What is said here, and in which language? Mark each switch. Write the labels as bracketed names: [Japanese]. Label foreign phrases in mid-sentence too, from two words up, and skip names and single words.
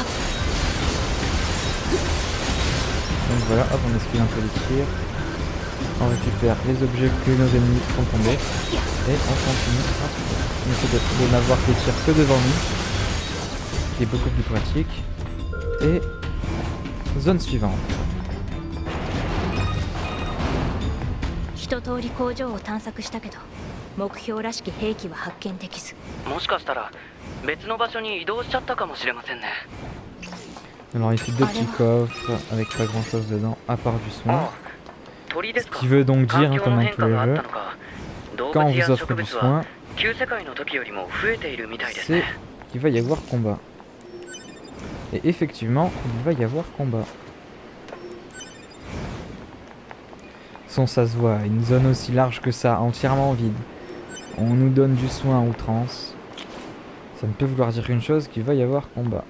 [French] Donc voilà, hop, on esquive un peu les tirs. On récupère les objets que nos ennemis font tomber. Et on continue. Hop, on essaie de n'avoir les tirs que devant nous, qui est beaucoup plus pratique. Et zone suivante. [Japanese] 一通り工場を探索したけど、目標らしき兵器は発見できず。もしかしたら別の場所に移動しちゃったかもしれませんね。 [French] Alors ici deux petits coffres avec pas grand chose dedans à part du soin. [Japanese] 鳥ですか。 [French] Ce qui veut donc dire, [Japanese] 環境 [French] comme [Japanese] の [French] dans [Japanese] 変 [French] tous [Japanese] 化 [French] les [Japanese] があっ [French] jeux, [Japanese] たのか、動 [French] quand [Japanese] 物 [French] on [Japanese] や [French] vous [Japanese] 植 [French] offre du [Japanese] 物は [French] soin, [Japanese] 旧世界の時よりも増えているみたいです [French] c'est [Japanese] ね。 [French] qu'il va y avoir combat. Et effectivement, il va y avoir combat. Son, ça se voit, une zone aussi large que ça, entièrement vide. On nous donne du soin à outrance. Ça ne peut vouloir dire une chose, qu'il va y avoir combat.